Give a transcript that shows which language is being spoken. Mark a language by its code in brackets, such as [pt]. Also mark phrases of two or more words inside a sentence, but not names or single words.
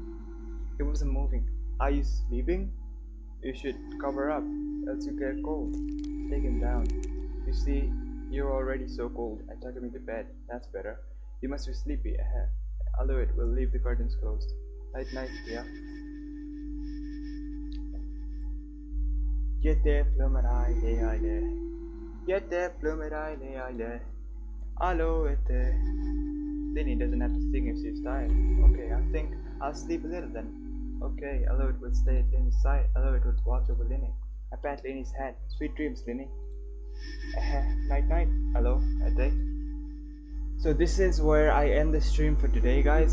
[en] He wasn't moving. Are you sleeping? You should cover up, else you get cold. Take him down. You see, you're already so cold. I tuck him into bed. That's better. You must be sleepy. I'll do it. We'll leave the curtains closed. Night, Dia. Yete plumerai leile. Yete plumerai leile. Allo ete. Linny doesn't have to sing if she's tired. Okay, I think I'll sleep a little then. Okay, Aloit would stay at Linny's side. Aloit would watch over Linny. I pat Linny's head. Sweet dreams, Linny. Night. Hello, Ate. So this is where I end the stream for today, guys.